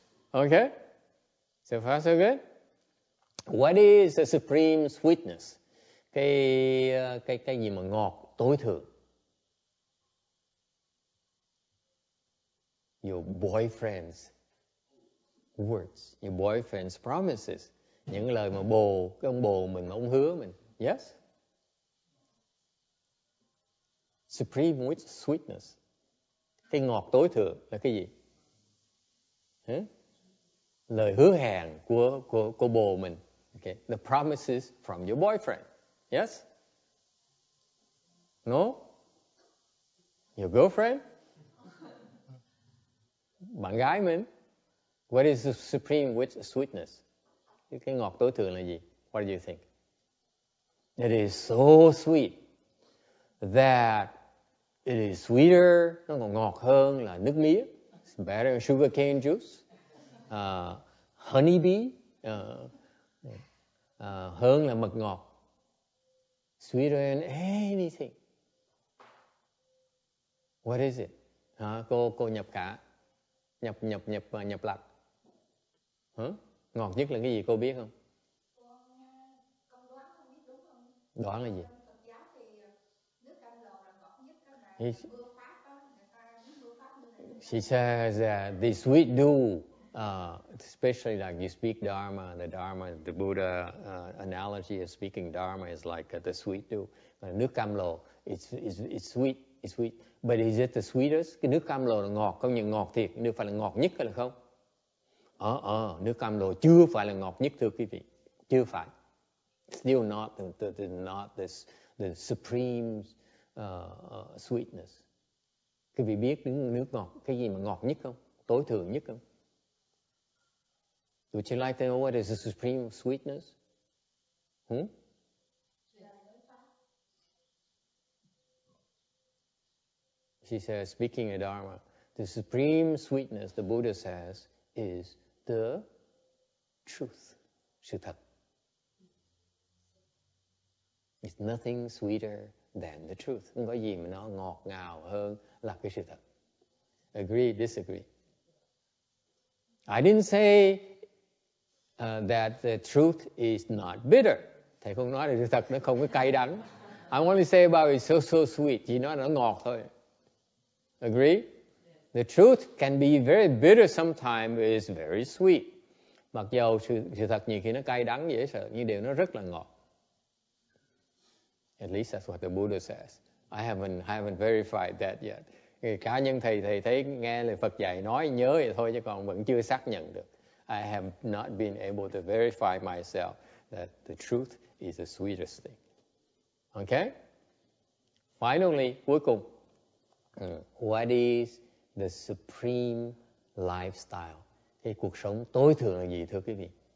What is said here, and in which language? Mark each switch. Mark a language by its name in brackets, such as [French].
[English] Okay? So far so good? What is the supreme sweetness? [Vietnamese] Cái gì mà ngọt tối thượng? [English] Your boyfriend's words, your boyfriend's promises. [Vietnamese] Những lời mà cái ông bồ mình mà ông hứa mình. Yes? [English] Supreme sweetness. [Vietnamese] Cái ngọt tối thượng là cái gì? Lời hứa hẹn của bồ mình. Okay. [English] The promises from your boyfriend. Yes? No? Your girlfriend? [Vietnamese] Bạn gái mình? [English] What is the supreme sweetness? [Vietnamese] Cái ngọt tối thượng là gì? [English] What do you think? It is so sweet that it is sweeter, [Vietnamese] nó còn ngọt hơn là nước mía. [English] It's better than sugar cane juice. Honey bee, [Vietnamese] hơn là mật ngọt. [English] Sweeter than anything. What is it? [Vietnamese] Cô nhập cả. Nhập lặng. Ngọt nhất là cái gì cô biết không? Con đoán không biết đúng không? Đoán là gì? Phật giáo thì nước cam lồ là ngọt nhất đó mà mưa Pháp đó, người ta uống mưa Pháp như này. [English] She says that the sweet dew especially like you speak Dharma, the Buddha analogy of speaking Dharma is like the sweet dew. [Vietnamese] Nước cam lồ, [English] it's sweet, but is it the sweetest? [Vietnamese] Cái nước cam lồ là ngọt, không những ngọt thiệt, nước phải là ngọt nhất hay là không? Nước cam lồ chưa phải là ngọt nhất thưa quý vị, chưa phải. [English] Still not the supreme sweetness. [Vietnamese] Quý vị biết nước ngọt, cái gì mà ngọt nhất không? Tối thượng nhất không? [English] Would you like to know what is the supreme sweetness? She says, speaking of Dharma, the supreme sweetness, the Buddha says, is the truth, sự thật. It's nothing sweeter than the truth. [Vietnamese] Không có gì mà nó ngọt ngào hơn là cái sự thật. [English] Agree, disagree? I didn't say that the truth is not bitter. [Vietnamese] Thầy không nói là sự thật nó không có cay đắng. [English] I only say about it so sweet. [Vietnamese] Chỉ nói là nó ngọt thôi. [English] Agree? The truth can be very bitter sometimes, but it's very sweet. [Vietnamese] Mặc dầu sự thật nhiều khi nó cay đắng dễ sợ, nhưng điều nó rất là ngọt. [English] At least that's what the Buddha says. I haven't verified that yet. [Vietnamese] Cá nhân thầy thấy nghe lời Phật dạy nói nhớ vậy thôi chứ còn vẫn chưa xác nhận được. [English] I have not been able to verify myself that the truth is the sweetest thing. Okay? Finally, [Vietnamese] cuối cùng, [English] what is the supreme lifestyle? [Vietnamese] Cái cuộc sống tối thượng là gì thưa quý vị?